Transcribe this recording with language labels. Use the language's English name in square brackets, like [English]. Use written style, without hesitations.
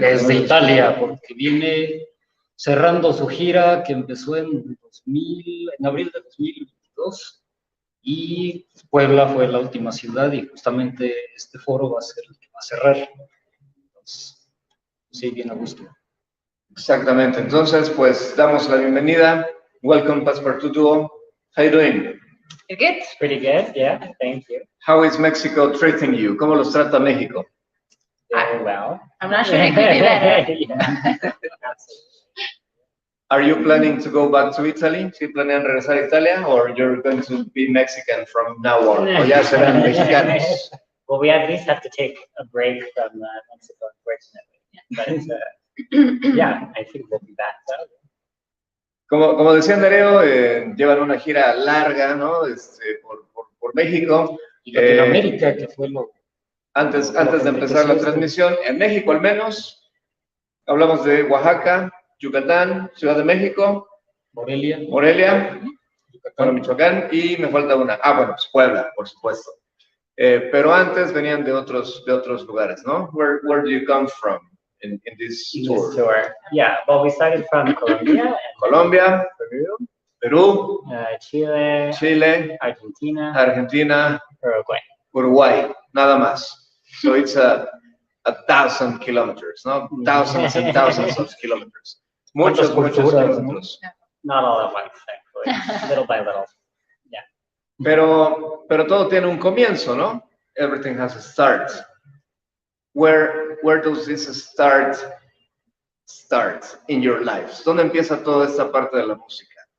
[Spanish] Desde Italia, porque viene cerrando su gira que empezó en abril de 2022. Y Puebla fue la última ciudad y justamente este foro va a ser el que va a cerrar. Entonces, sí, bien a gusto. Exactamente. Entonces, pues damos la bienvenida. [English] Welcome, Passepartout Duo. How you doing? You're good? Pretty good, yeah, thank you. How is Mexico treating you? [Spanish] ¿Cómo los trata México? [English] Very well. I'm not sure it could be better. Yeah. Are you planning to go back to Italy? [Spanish] ¿Sí planean regresar a Italia? [English] Or you're going to be Mexican from now on? [Spanish] ¿O ya serán mexicanos? [English] Well, we at least have to take a break from Mexico, unfortunately. But yeah, I think we'll be back. So. [Spanish] Como decía Nereo, llevan una gira larga, ¿no? Por México. Y Latinoamérica, que fue lo... Antes de empezar la transmisión, en México al menos, hablamos de Oaxaca, Yucatán, Ciudad de México, Morelia, bueno, Michoacán, y me falta una. Bueno, pues Puebla, por supuesto. Pero antes venían de otros lugares, ¿no? [English] Where do you come from in this tour? Yeah, well, we started from Colombia, Colombia, Perú, Chile, Argentina, Uruguay, [Spanish] nada más. [English] So it's a 1,000 kilometers, ¿no? Thousands and thousands of kilometers. [Spanish] Muchos kilómetros. [English] Not all at once, thankfully, little by little. Yeah. [Spanish] Pero todo tiene un comienzo, ¿no? [English] Everything has a start. Where does this start in your lives? [Spanish] ¿Dónde empieza toda esta parte de la música?